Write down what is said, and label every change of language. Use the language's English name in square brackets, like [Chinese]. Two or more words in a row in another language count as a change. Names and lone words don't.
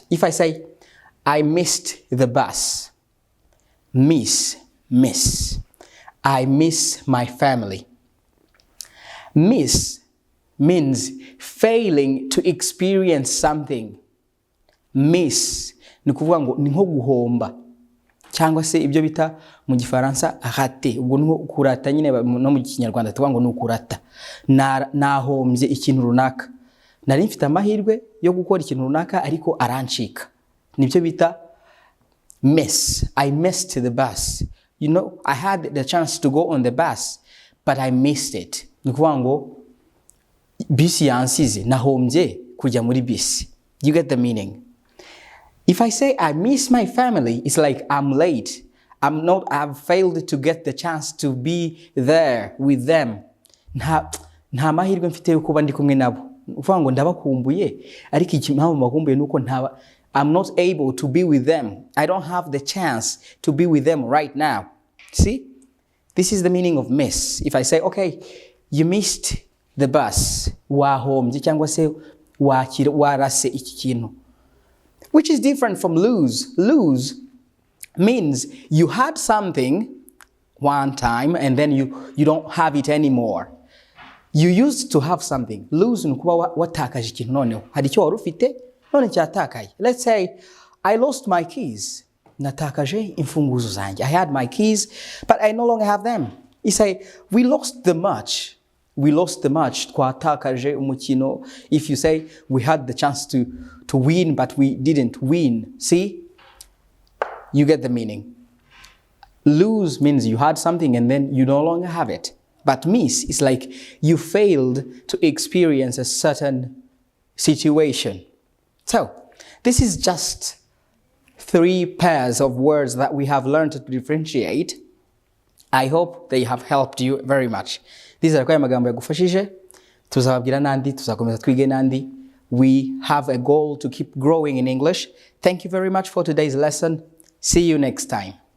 [English] If I say, I missed the bus, miss. I miss my family. Miss means failing to experience something. [Kinyarwanda] Miss ni kuvuga ngo ni nko guhomba cyangwa se ibyo bita mu gifaransa raté. Ubwo ni kurata nyine no mu Kinyarwanda tuvuga ngo ni ukurata. Nahombye ikintu runaka. Nari mfite amahirwe yo gukora ikintu runaka ariko arancika. Nibyo bita miss. [English] I missed the bus. You know, I had the chance to go on the bus, but I missed it. [Kinyarwanda] Ni kuvuga ngo bisi yansize, nahombye kujya muri bisi. [English] You get the meaning. If I say I miss my family, it's like I'm late. I've failed to get the chance to be there with them. [Kinyarwanda] Nta mahirwe mfite yo kuba ndi kumwe nabo. Uvuga ngo ndabakumbuye, ariko ikimpamvu makumbuye nuko [English] I'm not able to be with them. I don't have the chance to be with them right now. See? This is the meaning of miss. If I say, okay, you missed the bus, [Kinyarwanda] wahombye cyangwa se warase iki kintu. [English] Which is different from lose. Lose means you had something one time and then you don't have it anymore. You used to have something. [Kinyarwanda] Lose ni kuba watakaje ikintu noneho. Hari icyo wari ufite none cyatakaye. [English] Let's say I lost my keys. [Kinyarwanda] Natakaje imfunguzo zanjye. [English] I had my keys but I no longer have them. You say we lost the match. We lost the match. [Kinyarwanda] Twatakaje umukino. [English] If you say we had the chance to win but we didn't win. See? You get the meaning. Lose means you had something and then you no longer have it. But miss is like you failed to experience a certain situation. So, this is just 3 pairs of words that we have learned to differentiate. I hope they have helped you very much. These are [Kinyarwanda] kwa magambo yagufashije. Tuzababwira nandi, tuzakomeza twige nandi. [English] We have a goal to keep growing in English. Thank you very much for today's lesson. See you next time.